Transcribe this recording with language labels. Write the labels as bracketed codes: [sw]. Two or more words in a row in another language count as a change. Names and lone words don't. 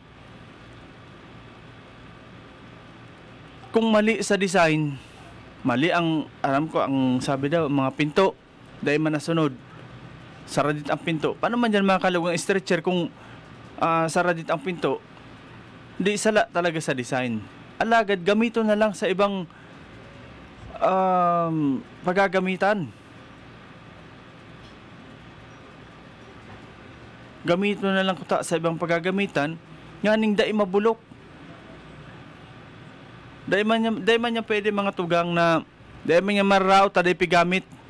[tl] Kung mali sa design, mali ang, alam ko, ang sabi daw, mga pinto. [bik] Dahil man nasunod, saradit ang pinto. Paano man dyan mga kalugang stretcher kung saradit ang pinto? [tl] Hindi sala talaga sa design. [bik] Alagad, gamito na lang sa ibang paggagamitan. Gamito na lang kuta sa ibang paggagamitan, nganing dai mabulok. Dai man niya pwede mga tugang na dai man niya marao taday pigamit.